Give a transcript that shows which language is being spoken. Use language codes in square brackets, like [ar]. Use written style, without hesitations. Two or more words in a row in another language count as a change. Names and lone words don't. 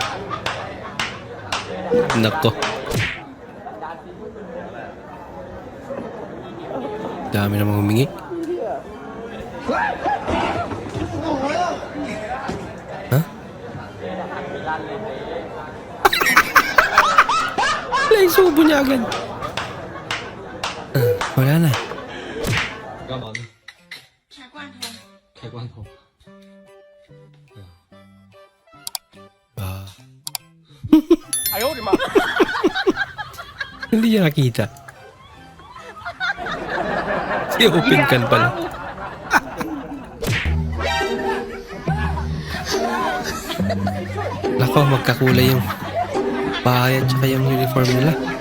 [tl] Nako. Dami namang humingi. Ha? Wala, subo niya agad. Wala na. [zh] 干嘛呢？开罐头。 Ah. [tl] Hindi niya nakita. Si [en] open can [tl] pala. Nako, magkakulay yung bahay at saka yung uniform nila.